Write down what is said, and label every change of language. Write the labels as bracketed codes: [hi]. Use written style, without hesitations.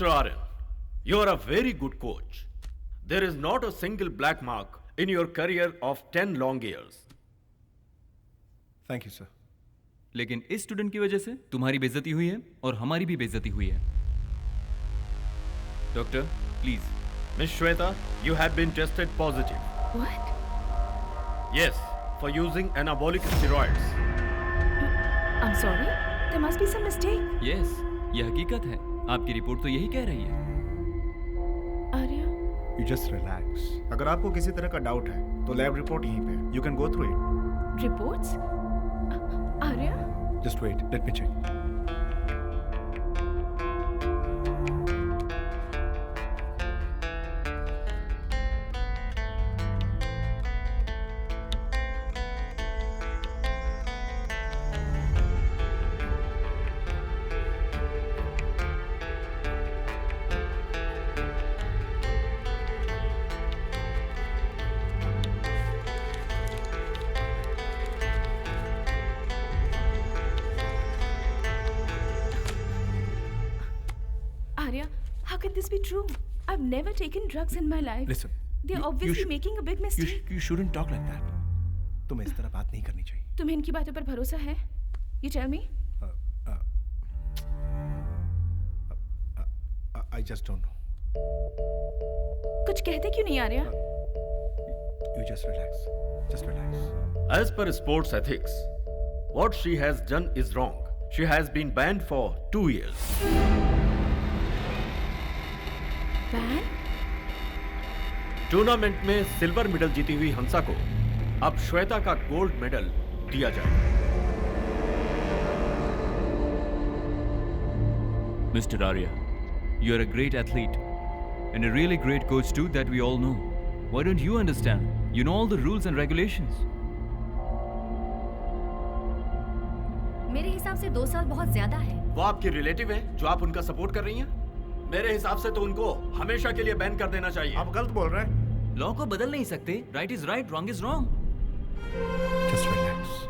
[en] Aryan, you are a very good coach. There is not a single black mark in your career of 10 long years. Thank you, sir. [hi] लेकिन इस student की वजह से तुम्हारी बेइज्जती हुई है और हमारी भी बेइज्जती हुई है। Doctor, please. [en] Miss Shweta, you have been tested positive. What? Yes, for using anabolic steroids. I'm sorry. There must be some mistake. [hi] Yes, ये हकीकत है। आपकी रिपोर्ट तो यही कह रही है। Arya, [en] You just relax. [hi] अगर आपको किसी तरह का डाउट है तो लैब रिपोर्ट यहीं पे। [en] You can go through it. reports? Arya? Just wait. Let me check. Arya, how can this be true? I've never taken drugs in my life. Listen. They're obviously making a big mistake. You shouldn't talk like that. [hi] तुम्हें इस तरह बात नहीं करनी चाहिए। तुम्हें इनकी बातों पर भरोसा है? [en] You tell me. I just don't know. [hi] कुछ कहते क्यों नहीं Arya? [en] You just relax. Just relax. As per sports ethics, what she has done is wrong. She has been banned for 2 years. Ban? [hi] Tournament में सिल्वर मेडल जीती हुई हंसा को अब श्वेता का गोल्ड मेडल दिया जाएगा। [en] Mr. Arya, you are a great athlete and a really great coach too that we all know. Why don't you understand? You know all the rules and regulations. [hi] मेरे हिसाब से 2 साल बहुत ज्यादा है। वो आपकी रिलेटिव है जो आप उनका सपोर्ट कर रही हैं? मेरे हिसाब से तो उनको हमेशा के लिए बैन कर देना चाहिए। आप गलत बोल रहे हैं। लॉ को बदल नहीं सकते। [en] Right is right, wrong is wrong. Just relax.